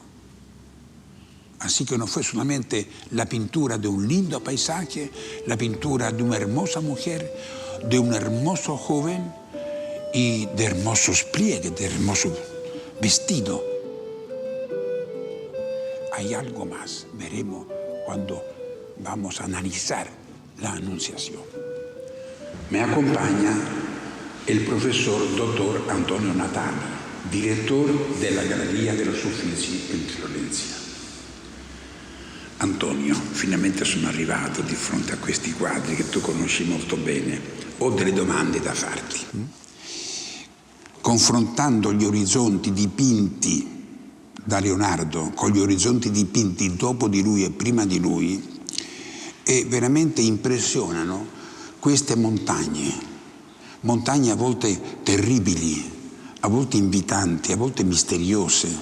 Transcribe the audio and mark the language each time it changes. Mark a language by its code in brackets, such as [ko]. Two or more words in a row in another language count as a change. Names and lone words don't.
[es] Así que no fue solamente la pintura de un lindo paisaje, la pintura de una hermosa mujer, de un hermoso joven y de hermosos pliegues, de hermoso vestido. Hay algo más, veremos cuando vamos a analizar la Anunciación. Me acompaña el profesor doctor Antonio Natali, director [it] della Galleria dello Uffizi [es] in Florencia. [it] Antonio, finalmente sono arrivato di fronte a questi quadri che tu conosci molto bene. Ho delle domande da farti. Confrontando gli orizzonti dipinti da Leonardo con gli orizzonti dipinti dopo di lui e prima di lui, veramente impressionano queste montagne a volte terribili, a volte invitanti, a volte misteriose.